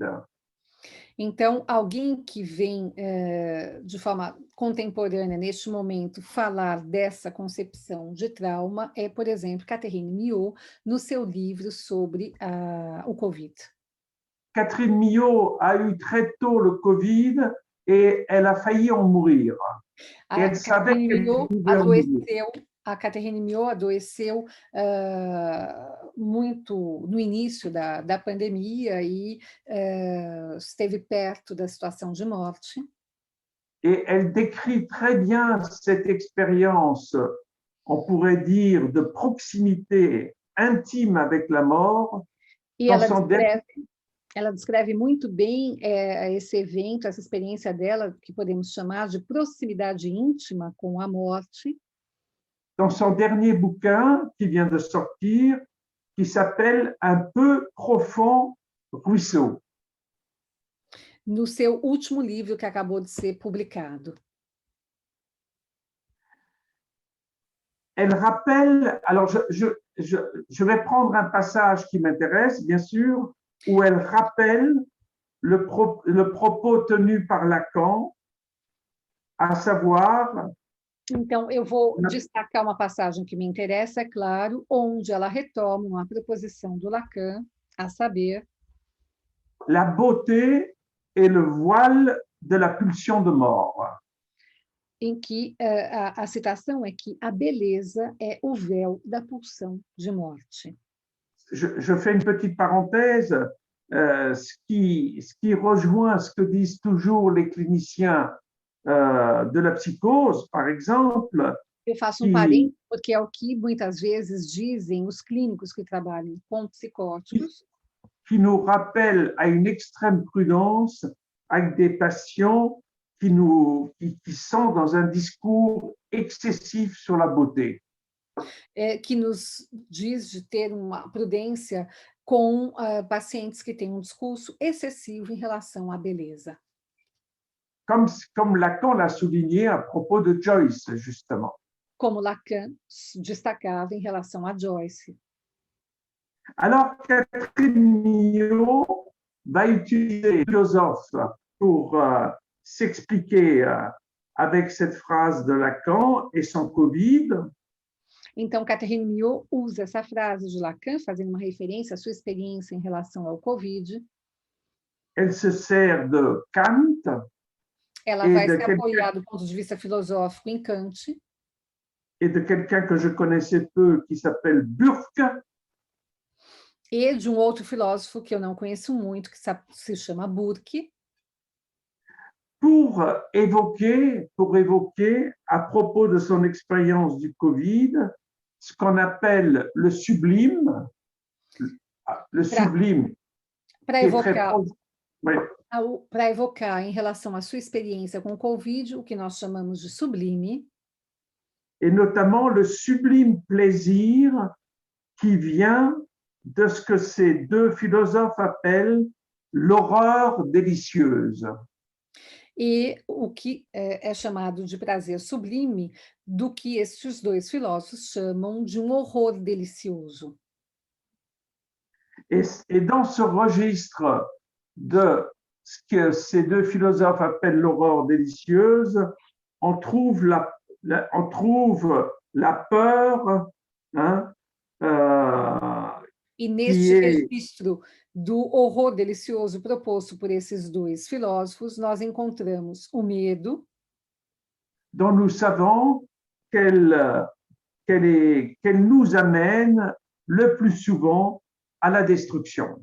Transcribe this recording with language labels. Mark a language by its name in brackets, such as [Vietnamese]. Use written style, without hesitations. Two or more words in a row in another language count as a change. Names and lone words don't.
[Portuguese] Então, alguém que vem de forma contemporânea, neste momento, falar dessa concepção de trauma é, por exemplo, Catherine Millot, no seu livro sobre o Covid. [French] Catherine Millot a eu très tôt le Covid et elle a failli en mourir. Et elle savait qu'elle pouvait en mourir. [Portuguese] A Catherine Millot adoeceu muito no início da pandemia e esteve perto da situação de morte. [French] Et elle décrit très bien cette expérience, on pourrait dire, de proximité intime avec la mort. [Portuguese] E ela descreve muito bem esse evento, essa experiência dela, que podemos chamar de proximidade íntima com a morte. [French] Dans son dernier bouquin qui vient de sortir, qui s'appelle Un peu profond ruisseau. [Portuguese] No seu último livro que acabou de ser publicado. [French] Elle rappelle, alors je vais prendre un passage qui m'intéresse, bien sûr, où elle rappelle le propos tenu par Lacan, à savoir... [Portuguese] Então, eu vou destacar uma passagem que me interessa, é claro, onde ela retoma uma proposição do Lacan, a saber... [French] La beauté est le voile de la pulsion de mort. [Portuguese] Em que a citação é que a beleza é o véu da pulsão de morte. [French] Je fais une petite parenthèse, ce qui rejoint ce que disent toujours les cliniciens de la psychose, par exemple. [Portuguese] Eu faço parênteses, porque é o que muitas vezes dizem os clínicos que trabalham com psicóticos. [French] Qui nous rappelle à une extrême prudence avec des patients qui sont dans un discours excessif sur la beauté. [Portuguese] Que nos diz de ter uma prudência com pacientes que têm um discurso excessivo em relação à beleza. [French] Comme Lacan l'a souligné à propos de Joyce, justement. [Portuguese] Como Lacan destacava em relação a Joyce. [French] Alors, Catherine Millot va utiliser les philosophes pour s'expliquer avec cette phrase de Lacan et son Covid. [Portuguese] Então, Catherine Millot usa essa frase de Lacan, fazendo uma referência à sua experiência em relação ao Covid. [French] Elle se sert de Kant [Portuguese] Ela [French] et [Portuguese] vai de se apoiar do ponto de vista filosófico em Kant [French] quelqu'un que je connaissais peu qui s'appelle Burke, [Portuguese] e de um outro filósofo que eu não conheço muito, que se chama Burke, [French] pour évoquer à propos de son expérience du Covid ce qu'on appelle le sublime, [Portuguese] para [French] qui est très [Portuguese] evocar, [French] proche. Oui. [Portuguese] para evocar em relação à sua experiência com o Covid, o que nós chamamos de sublime, [French] Et notamment le sublime plaisir qui vient de ce que ces deux philosophes appellent l'horreur délicieuse. [Portuguese] e o que é chamado de prazer sublime, do que estes dois filósofos chamam de um horror delicioso. [French] Et dans ce registre de ce que ces deux philosophes appellent l'horreur délicieuse, on trouve la peur, hein, [Portuguese] E [French] qui [Portuguese] neste [French] est, [Portuguese] registro do horror delicioso proposto por esses dois filósofos, nós encontramos o medo, [French] dont nous savons qu'elle nous amène le plus souvent à la destruction.